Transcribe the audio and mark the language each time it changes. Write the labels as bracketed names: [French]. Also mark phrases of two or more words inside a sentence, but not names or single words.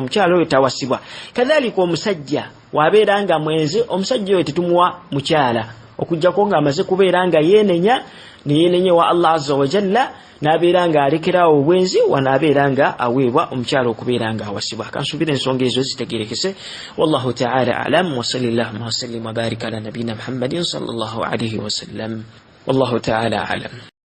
[Ganda] omukyala oyo tawasibwa kadhalika omusajja wabeera nga mwenzi omusajja oyo tetumuwa mukyala okuggyako ng'amaze kubeera nga yeenenya ne wa Allah [Arabic] عز وجل [Ganda] n'abeera nga alekeraawo obwenzi wanaabeera nga aweebwa omukyala okubeera nga awasibwa kansuubira ensonga ezo zitegerekese [Arabic] والله تعالى أعلم وصلى الله وسلم وبارك على نبينا محمد صلى الله عليه وسلم والله تعالى أعلم.